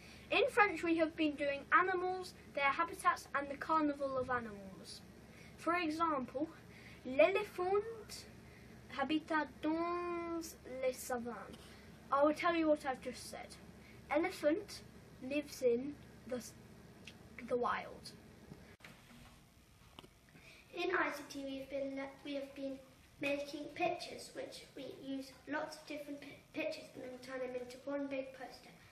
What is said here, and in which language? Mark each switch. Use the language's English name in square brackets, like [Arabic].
[English] In French, we have been doing animals, their habitats, and the carnival of animals. For example, [French] l'éléphant habite dans les savanes. [English] I will tell you what I've just said. Elephant lives in the wild. In ICT, we have been making pictures, which we use lots of different pictures and then turn them into one big poster.